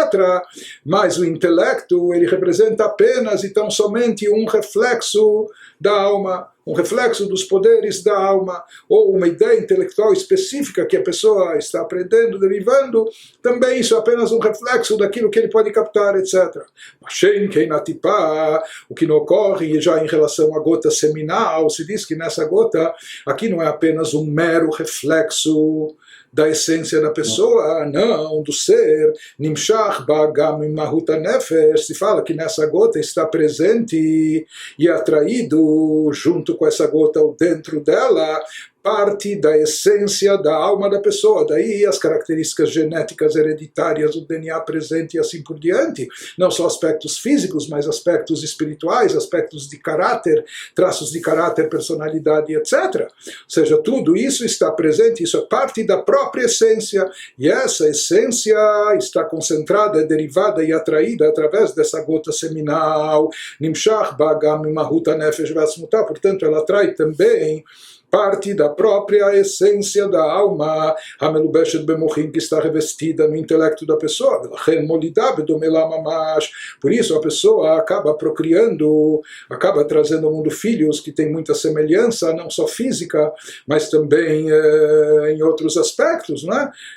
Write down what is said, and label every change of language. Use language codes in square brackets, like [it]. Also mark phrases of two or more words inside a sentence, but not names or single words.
[pt] Mas o intelecto, ele representa apenas e tão somente um reflexo da alma, um reflexo dos poderes da alma, ou uma ideia intelectual específica que a pessoa está aprendendo, derivando, também isso é apenas um reflexo daquilo que ele pode captar, etc. O que não ocorre já em relação à gota seminal, se diz que nessa gota, aqui não é apenas um mero reflexo da essência da pessoa, não do ser. [he] נמשך בו גם מהות הנפש, [pt] se fala que nessa gota está presente e atraído junto com essa gota ou dentro dela parte da essência da alma da pessoa, daí as características genéticas hereditárias, o DNA presente e assim por diante, não só aspectos físicos, mas aspectos espirituais, aspectos de caráter, traços de caráter, personalidade, etc. Ou seja, tudo isso está presente, isso é parte da própria essência, e essa essência está concentrada, derivada e atraída através dessa gota seminal, [he] נמשך בו גם מהות הנפש ועצמותה, [pt] portanto ela atrai também parte da própria essência da alma, [he] המלובשת במוחין, [pt] que está revestida no intelecto da pessoa, por isso a pessoa acaba procriando, acaba trazendo ao mundo filhos que têm muita semelhança, não só física, mas também em outros aspectos, né?